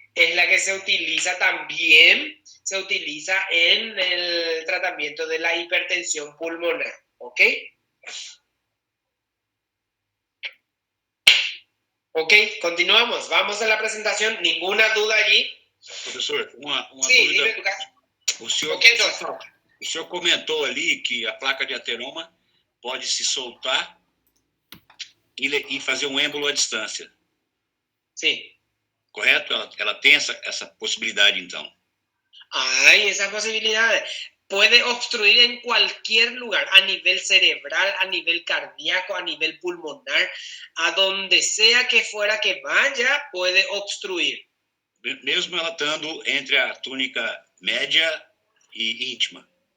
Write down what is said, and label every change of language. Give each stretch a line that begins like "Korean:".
Spanish: Es la que se utiliza también, se utiliza en el tratamiento de la hipertensión pulmonar, ¿ok? Ok, continuamos. Vamos a la presentación. ¿Ninguna duda allí?
Portuguese: Professor, uma Sim, dúvida.
Spanish: dime, Lucas.
Portuguese: O senhor comentou ali que a placa de ateroma pode se soltar e fazer um êmbolo à distância. Sim. Correto? Ela tem essa possibilidade, então.
Spanish: Hay esa posibilidad. Puede obstruir en cualquier lugar, a nivel cerebral, a nivel cardíaco, a nivel pulmonar, a donde sea que fuera que vaya, puede obstruir.
Portuguese: Mesmo ela estando entre a túnica média e íntima.